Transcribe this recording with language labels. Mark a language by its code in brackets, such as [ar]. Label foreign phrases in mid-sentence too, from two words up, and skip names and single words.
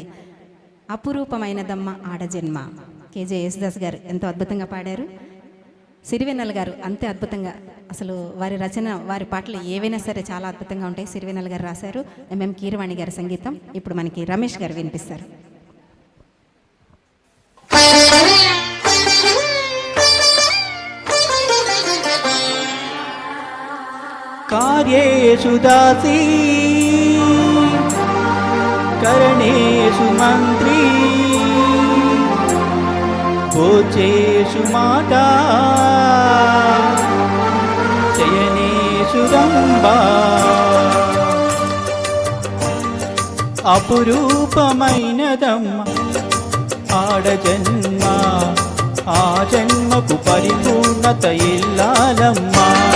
[te] అపురూపమైనదమ్మ ఆడజన్మ. కేజే యేసుదాస్ గారు ఎంతో అద్భుతంగా పాడారు. సిరివెన్నెల గారు అంతే అద్భుతంగా, అసలు వారి రచన, వారి పాటలు ఏవైనా సరే చాలా అద్భుతంగా ఉంటాయి. సిరివెన్నెల గారు రాశారు. ఎంఎం కీరవాణి గారి సంగీతం. ఇప్పుడు మనకి రమేష్ గారు వినిపిస్తారు. [sa] कार्येषु दासी करणेषु मन्त्री भोजेषु माता शयनेषु रम्बा [te] అపురూపమైనదమ్మ ఆడజన్మ ఆ జన్మకు పరిపూర్ణత ఇల్లాలమ్మా.